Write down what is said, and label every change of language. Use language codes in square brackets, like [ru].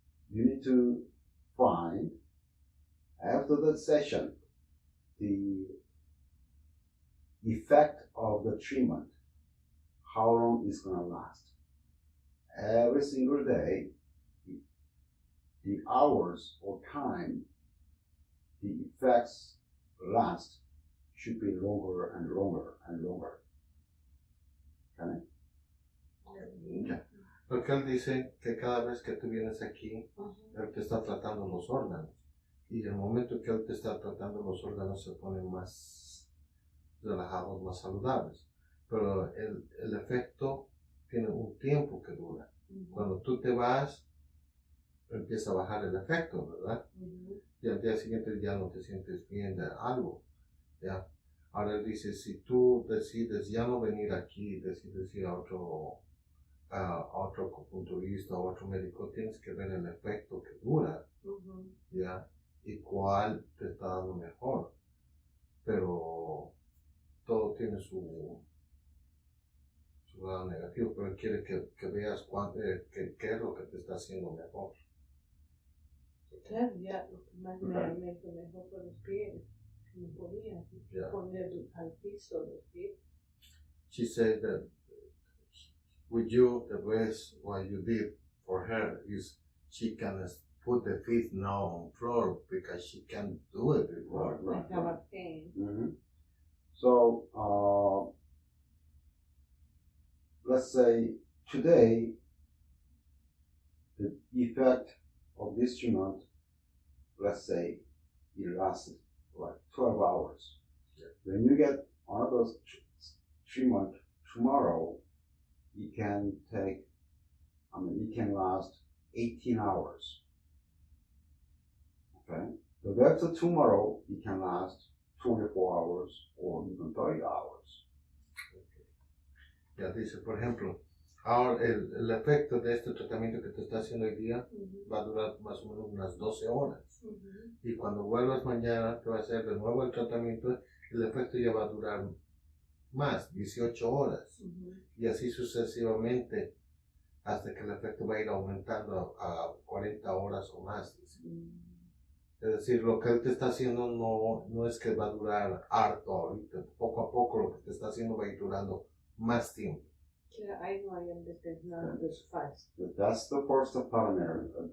[en] you need to find after the session the effect of the treatment, how long it's going to last. Every single day, the hours or time the effects last should be longer and longer and longer. Okay? [es] Ya. Porque él dice que cada vez que tú vienes aquí, él te está tratando los órganos. Y el momento que él te está tratando los órganos se ponen más relajados, más saludables. Pero el efecto tiene un tiempo que dura. Cuando tú te vas, empieza a bajar el efecto, ¿verdad? Y al día siguiente ya no te sientes bien de algo. ¿Ya? Ahora él dice, si tú decides ya no venir aquí, decides ir a otro acupunturista o otro médico, tienes que ver el efecto que dura, ¿ya? Y cuál te está dando mejor. Pero todo tiene su lado negativo, pero él quiere que veas qué es lo que te está haciendo mejor. Claro, ya lo que más me hizo mejor fue los pies. No podía poner al piso los pies. [en] She said that with you, the best what you did for her is she can put the feet now on floor because she can't do it before. I have a pain. So, let's say today, the effect of this treatment, let's say it lasted like 12 hours. When you get another treatment tomorrow, it can last 18 hours. Okay? So after tomorrow, it can last 24 hours or even 30 hours. [es] Ya dice, por ejemplo, ahora el efecto de este tratamiento que te está haciendo hoy día va a durar más o menos unas 12 horas. Y cuando vuelvas mañana, te va a hacer de nuevo el tratamiento, el efecto ya va a durar más, 18 horas. Y así sucesivamente, hasta que el efecto va a ir aumentando a 40 horas o más. Es decir, lo que él te está haciendo no es que va a durar harto ahorita. Poco a poco lo que te está haciendo va a ir durando más tiempo. [en] Yeah, I know, I understand now this fast. That's the first parameter.